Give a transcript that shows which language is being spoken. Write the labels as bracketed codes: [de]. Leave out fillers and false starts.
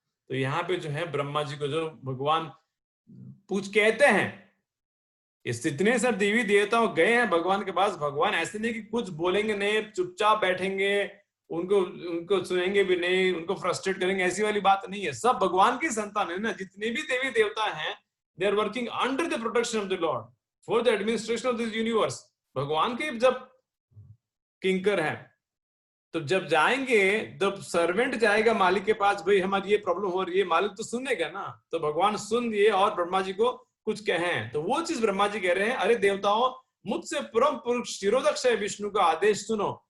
[hi] तो यहाँ पे जो है ब्रह्मा जी को जो भगवान कहते हैं, इस इतने सब देवी देवताओं गए हैं भगवान के पास। भगवान ऐसे नहीं कि कुछ बोलेंगे नहीं, चुपचाप बैठेंगे, उनको सुनेंगे भी नहीं, उनको फ्रस्ट्रेट करेंगे, ऐसी वाली बात नहीं है। सब भगवान की संतान है ना। जितने भी देवी देवता हैं, [en] they are working under the protection of the Lord for the administration of this universe। [hi] भगवान के जब किंकर है, तो जब जाएंगे, जब सर्वेंट जाएगा मालिक के पास, भाई हमारी ये प्रॉब्लम हो रही है, मालिक तो सुनेगा ना। तो भगवान सुन दिए और ब्रह्मा जी को कुछ कहें, तो वो चीज ब्रह्मा जी कह रहे हैं, अरे देवताओं, मुझसे परम पुरुष क्षीरोदक्ष विष्णु का आदेश सुनो।